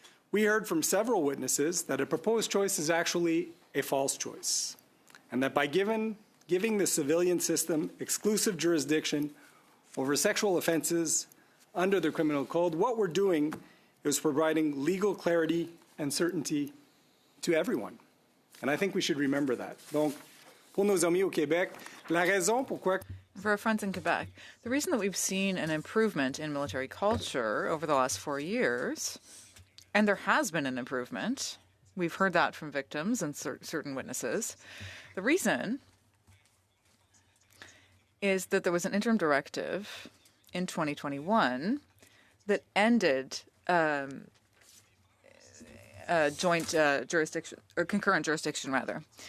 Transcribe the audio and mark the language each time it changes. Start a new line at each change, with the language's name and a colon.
English: We heard from several witnesses that a proposed choice is actually a false choice, and that by giving the civilian system exclusive jurisdiction over sexual offenses under the criminal code, what we're doing is providing legal clarity and certainty to everyone. And I think we should remember that.
French: Donc, pour nos amis au Québec, la raison pourquoi...
English: For our friends in Quebec, the reason that we've seen an improvement in military culture over the last 4 years, and there has been an improvement, we've heard that from victims and certain witnesses, the reason is that there was an interim directive in 2021 that ended joint jurisdiction, or concurrent jurisdiction rather.